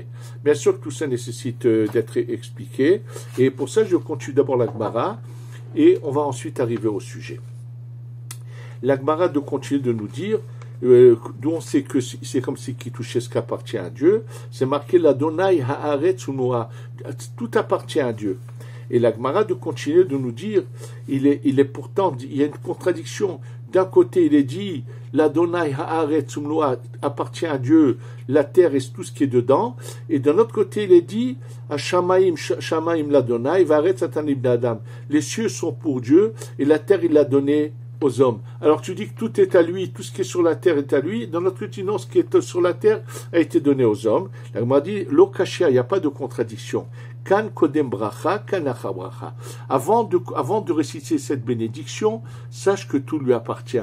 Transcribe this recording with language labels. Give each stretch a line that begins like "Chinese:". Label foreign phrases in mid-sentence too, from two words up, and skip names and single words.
French: Bien sûr que tout ça nécessite d'être expliqué, et pour ça je continue d'abord la Gemara et on va ensuite arriver au sujet. La Gemara de continuer de nous dire, d'où on sait que c'est comme si qui touchait ce qui appartient à Dieu, c'est marqué
Hebrew: לה' הארץ ומלואה,
French: tout appartient à Dieu. Et la Gemara de continuer de nous dire, il est pourtant, il y a une contradiction. D'un côté, il est dit,
Hebrew: לה' הארץ ומלואה
French: appartient à Dieu, la terre et tout ce qui est dedans. Et d'un autre côté, il est dit,
Hebrew: שמים לה', והארץ נתן לאדם.
French: Les cieux sont pour Dieu et la terre, il l'a donnée aux hommes. Alors tu dis que tout est à lui, tout ce qui est sur la terre est à lui. Dans notre côté, non, ce qui est sur la terre a été donné aux hommes. La Gemara dit, l'okashia, il n'y a pas de contradiction.
Hebrew: כאן קודם ברכה, כאן אחר ברכה.
French: Avant de réciter cette bénédiction, sache que tout lui appartient.